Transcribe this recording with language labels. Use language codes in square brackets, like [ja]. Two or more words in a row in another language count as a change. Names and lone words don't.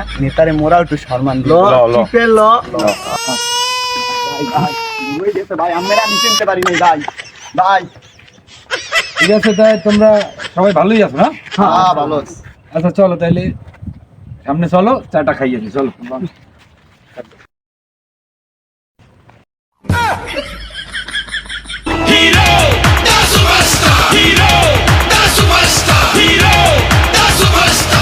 [bn] নেতারে মোরা একটু সম্মান দিল। ভাই আমরা আমি চিনতে পারি নাই ভাই। ভাই ঠিক আছে, তাই তোমরা সবাই ভালোই আছো না? হ্যাঁ ভালো। আচ্ছা চলো তাইলে সামনে চলো, চাটা খাইয়ে নি, চলো। [en] Hero, da superstar. Hero, da superstar. Hero, da superstar.